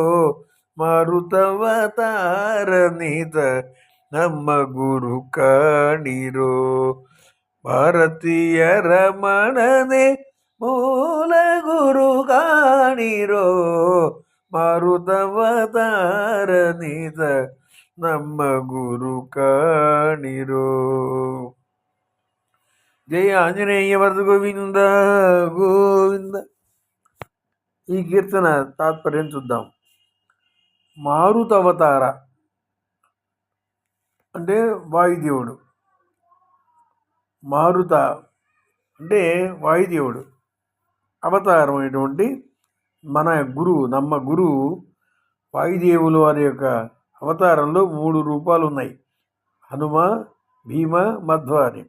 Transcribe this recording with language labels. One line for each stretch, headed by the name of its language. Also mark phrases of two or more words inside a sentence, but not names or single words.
Kannada: ಮಾರುತವತಾರನಿತ ನಮ್ಮ ಗುರು ಕಾಣಿರೋ, ಭಾರತೀಯ ರಮಣನೆ ಮೂಲ ಗುರು ಕಾಣಿರೋ. ಮಾರುತವತಾರನಿತ ನಮ್ಮ ಗುರು ಕಾಣಿರೋ. ಜಯ ಆಂಜನೇಯ ವರದ ಗೋವಿಂದ ಗೋವಿಂದ.
Telugu: ఈ కీర్తన తాత్పర్యం చూద్దాం. మారుతవతార అంటే వాయుదేవుడు, మారుత అంటే వాయుదేవుడు అవతారమైనటువంటి మన గురువు, నమ్మ గురువు వాయుదేవులు వారి యొక్క అవతారంలో 3 రూపాలు ఉన్నాయి, హనుమ, భీమ, మధ్వ అని.